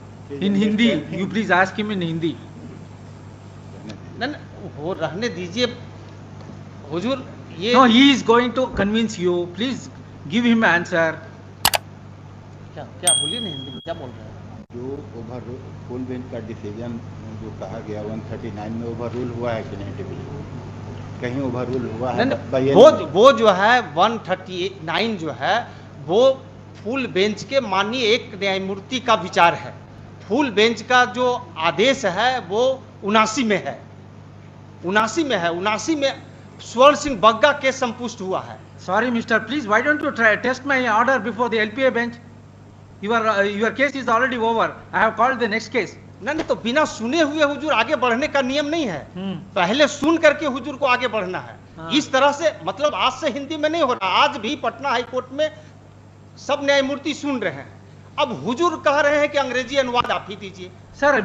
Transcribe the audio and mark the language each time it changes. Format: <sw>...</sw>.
<en>In Hindi, you please ask him in Hindi.</en> <hi>न वो रहने दीजिए हुजूर। ये</hi> <en>No, he is going to convince you. Please give him answer.</en> <hi>क्या क्या बोलिए ना, हिंदी में क्या बोल रहे हैं? जो ओवर फुल बेंच का डिसीजन जो कहा गया 139 में ओवर रूल हुआ है कि नहीं टिपिकली? कहीं ओवर रूल हुआ है? नहीं, वो जो है 139 जो है वो फुल बेंच के माननीय एक न्यायमूर्ति का विचार है। फुल बेंच का जो आदेश है वो 79 में है, 79 में स्वर्ण सिंह बग्गा केस संपुष्ट हुआ है।</hi> <en>Sorry, Mister. Please, why don't you test my order before the LPA bench? Your case is already over. I have called the next case.</en> <hi>नहीं तो बिना सुने हुए हुजूर आगे बढ़ने का नियम नहीं है। पहले सुन करके हुजूर को आगे बढ़ना है। इस तरह से मतलब आज से हिंदी में नहीं हो रहा। आज भी पटना हाई कोर्ट में सब न्यायमूर्ति सुन रहे हैं। अब हुजूर कह रहे हैं कि अंग्रेजी अनुवाद आप ही दीजिए। सर,</hi>